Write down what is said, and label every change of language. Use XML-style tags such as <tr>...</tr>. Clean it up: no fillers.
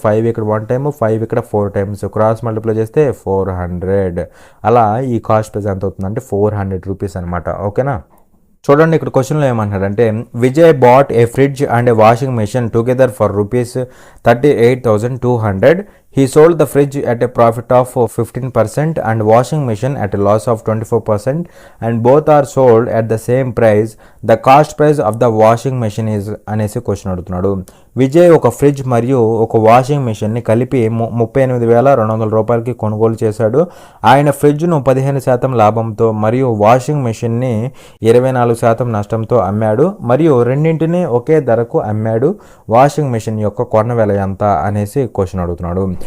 <te>5 ఇక్కడ 1 టైమ్, 5 ఇక్కడ 4 times, cross multiply చేస్తే 400. అలా ఈ కాస్ట్ ప్రైస్ ఎంత అవుతుందంటే ₹400 అనమాట. ఓకేనా. చూడండి ఇక్కడ క్వశ్చన్లో ఏమంటాడంటే</te> <en>Vijay bought a fridge and a washing machine together for ₹38,200. He sold the fridge at a profit of 15% and washing machine at a loss of 24%, and both are sold at the same price. The cost price of the washing machine is</en> <te>అనేసి question అడుగుతున్నాడు. విజయ్ ఒక fridge మరియు ఒక washing మెషిన్ని కలిపి ₹38,200కి కొనుగోలు చేశాడు. ఆయన ఫ్రిడ్జ్ను 15% లాభంతో మరియు వాషింగ్ మెషిన్ని 24% నష్టంతో అమ్మాడు మరియు రెండింటినీ ఒకే ధరకు అమ్మాడు. వాషింగ్ మెషిన్ యొక్క కొన్న వెల ఎంత అనేసి క్వశ్చన్ అడుగుతున్నాడు.</te>